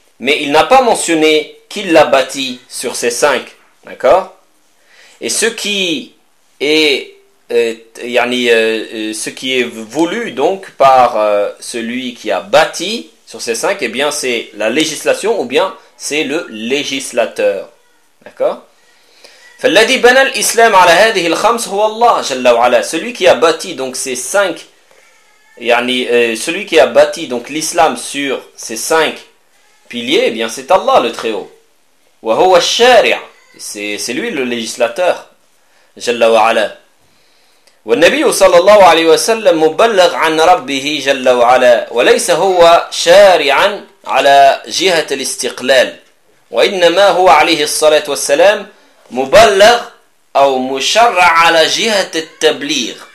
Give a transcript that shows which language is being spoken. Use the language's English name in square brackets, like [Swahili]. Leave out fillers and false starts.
[French] Mais il n'a pas mentionné qu'il l'a bâti sur ces cinq, d'accord? Et ce qui est ce qui est voulu donc par celui qui a bâti sur ces cinq, eh bien c'est la législation ou bien c'est le législateur. D'accord ? [Arabic] فالذي بنى الإسلام على هذه الخمس هو الله جل وعلا. [French] Celui qui a bâti donc ces cinq, celui qui a bâti donc l'islam sur ces cinq piliers, eh bien c'est Allah le Très-Haut. [Arabic] وهو الشارع, [French] c'est lui le législateur جل وعلا. [Arabic] والنبي صلى الله عليه وسلم مبلغ عن ربه جل وعلا وليس هو شارعا على جهة الاستقلال وإنما هو عليه الصلاة والسلام مبلغ أو مشرع على جهة التبليغ.